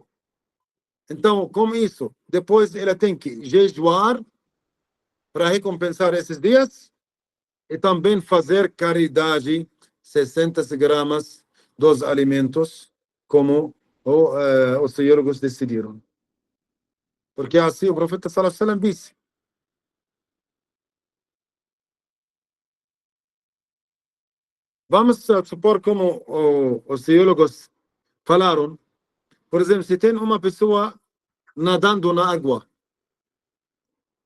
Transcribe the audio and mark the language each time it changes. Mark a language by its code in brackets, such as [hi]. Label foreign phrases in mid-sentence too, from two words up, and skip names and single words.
[pt] Então, com isso, depois ela tem que jejuar para recompensar esses dias e também fazer caridade, 60 gramas dos alimentos, como os teólogos decidiram. Porque assim o profeta [ar] صلى الله عليه وسلم [pt] disse. Vamos supor como os teólogos falaram, por exemplo, se tem uma pessoa nadando na água e